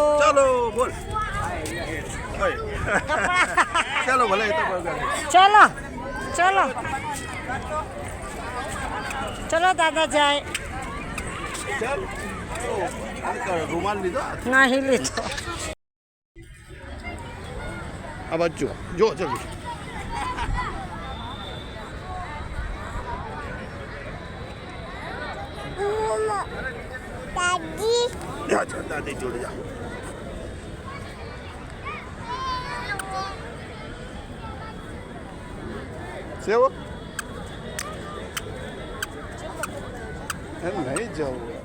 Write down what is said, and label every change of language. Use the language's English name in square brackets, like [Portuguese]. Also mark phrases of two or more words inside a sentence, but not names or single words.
[Hindi] चलो बोल चलो बोले तो बोल चलो चलो चलो दादा जाए [Gujarati] चल रुमाल લીધો नहीं લીધો આ બાજુ જો જલ્દી જા જા દાદી જોડે જા સેવ એમ નહીં જવું